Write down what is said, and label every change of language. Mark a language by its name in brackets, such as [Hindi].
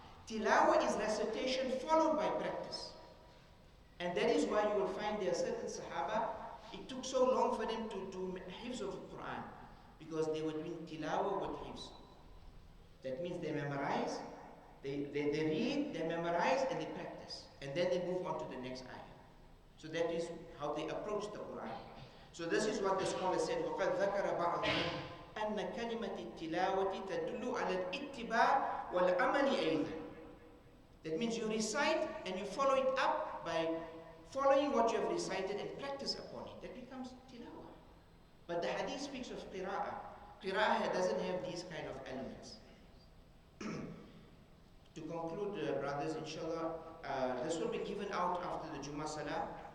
[English] Tilawah is recitation followed by practice. And that is why you will find there are certain Sahaba, it took so long for them to do hifz of the Qur'an, because they were doing tilawah with hifz. That means they memorize, they read, they memorize, and they practice. And then they move on to the next ayah. So that is how they approach the Qur'an. So this is what the scholar said, [Arabic] وَقَدْ ذَكَرَ بَعْضُهُمْ أَنَّ كَلِمَةِ التِّلَاوَةِ تَدُلُّ عَلَى الْإِتِّبَاعِ وَالْعَمَلِ أَيْضًا. [English] That means you recite and you follow it up by following what you have recited and practice upon it. That becomes tilawah. But the hadith speaks of qira'ah. Qira'ah doesn't have these kind of elements. To conclude, brothers, inshallah, this will be given out after the Jumu'ah Salah.